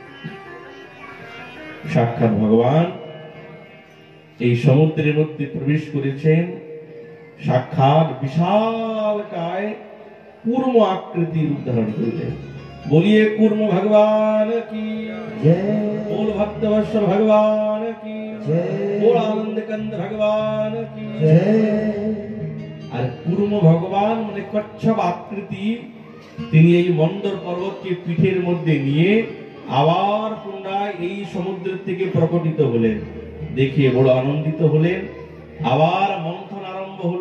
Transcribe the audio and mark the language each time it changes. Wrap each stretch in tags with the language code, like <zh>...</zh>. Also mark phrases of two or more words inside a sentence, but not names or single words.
<bn>সাক্ষাৎ ভগবান এই সমুদ্রের মধ্যে প্রবেশ করেছেন, সাক্ষাৎ বিশাল কায় কূর্ম আকৃতির রূপ ধারণ করলেন।</bn> <hi>बोलिए कूर्म भगवान की जय, बोल भक्तवत्स भगवान की जय, बोल आनंद कंद भगवान की जय।</hi> <bn>আর কূর্ম ভগবান মানে কচ্ছপ আকৃতি, তিনি এই মন্দর পর্বতকে পিঠের মধ্যে নিয়ে আবার পুনরায় এই সমুদ্রের থেকে প্রকটিত হলেন। দেখিয়ে বড় আনন্দিত হলেন। আবার মন্থন আরম্ভ হলো।</bn>